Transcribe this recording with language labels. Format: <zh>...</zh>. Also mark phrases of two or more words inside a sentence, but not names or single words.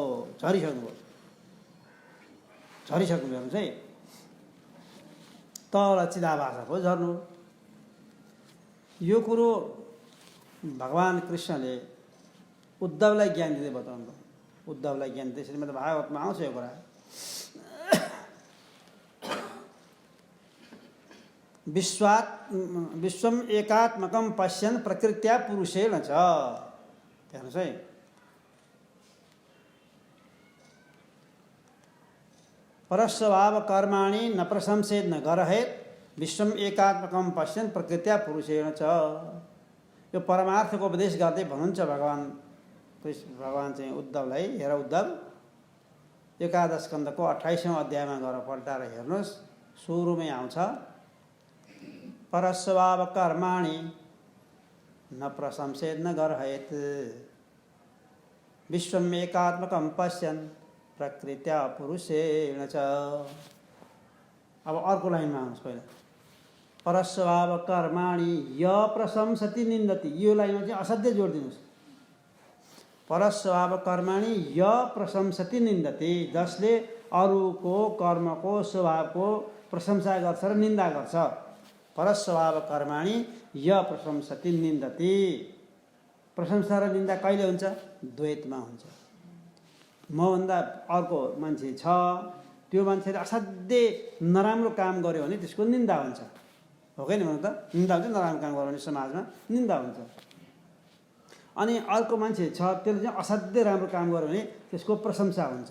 <ne>झरिसक्नुभयो, झरिसक्नुभयो चाहिँ तल चिदाभास पो झर्नु। यो कुरो भगवान् कृष्णले उद्धवलाई ज्ञान दिँदै बताउनु भयो। उद्धवलाई ज्ञान दिँदै श्रीमद् भागवतमा आउँछ यो कुरा।</ne> <sa>विश्वम एकात्मकम पश्यन् प्रकृत्या पुरुषेण च।</sa> <ne>हेर्नुहोस् है,</ne> <sa>परस्वभाव कर्माणि न प्रशंसेत् न गरहेत् विश्वम एकात्मकम पश्यन् प्रकृत्या पुरुषेण च।</sa> <ne>यो परमार्थको उपदेश गर्दै भन्नुहुन्छ भगवान् चाहिँ उद्धवलाई, हेर उद्धव, एकादश स्कन्धको 28औं अध्यायमा गएर पल्टाएर हेर्नुहोस्। सुरुमै आउँछ</ne> <sa>परस्वभाव कर्माणि न प्रशंसेत् न गरहेत् विश्वम एकात्मकम पश्यन् प्रकृत्या पुरुषेण च।</sa> <ne>अब अर्को लाइनमा आउनुहोस्।</ne> <sa>पहिला परस्वभाव कर्माणि य प्रशंसति निन्दति,</sa> <ne>यो लाइनमा चाहिँ असाध्यै जोड दिनुहोस्।</ne> <sa>परस्वभाव कर्माणि य प्रशंसति निन्दति,</sa> <ne>जसले अरूको कर्मको स्वभावको प्रशंसा गर्छ र निन्दा गर्छ।</ne> <sa>परस्वभाव कर्माणि य प्रशंसति निन्दति।</sa> <ne>प्रशंसा र निन्दा कहिले हुन्छ? द्वैतमा हुन्छ। मभन्दा अर्को मान्छे छ, त्यो मान्छेले असाध्यै नराम्रो काम गर्यो भने त्यसको निन्दा हुन्छ, हो कि भन्नु त? निन्दा हुन्छ, नराम्रो काम गर्यो भने समाजमा निन्दा हुन्छ। अनि अर्को मान्छे छ, त्यसले चाहिँ असाध्यै राम्रो काम गर्यो भने त्यसको प्रशंसा हुन्छ।</ne>